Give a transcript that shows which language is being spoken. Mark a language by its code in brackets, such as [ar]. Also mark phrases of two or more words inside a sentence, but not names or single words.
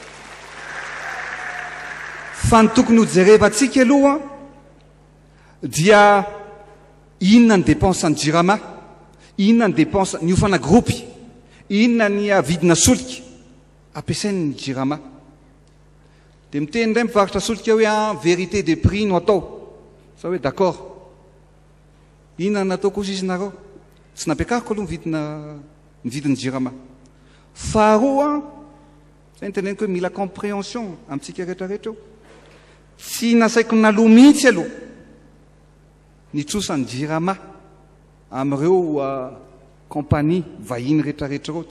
[mg] Fa ny tokony ho jerevantsika aloha dia inona ny dépense ny jirama, inona ny dépense ny ofana gropy, inona ny vidina solika ampiasain'ny jirama. Dia miteny indray mivarotra solika hoe [fr] vérité des prix [mg] no atao. Sa hoe d'accord. Inona natao kosa izy nareo? Tsy nampiakariko aloha ny vidin'ny jirama. Faharoa, zay niteneniko hoe mila compréhension amintsika rehetrarehetra eo. Tsy nasaiko naloha mihitsy aloha nitsosa ny jirama amin'ireo kompania vahiny rehetrarehetra reo.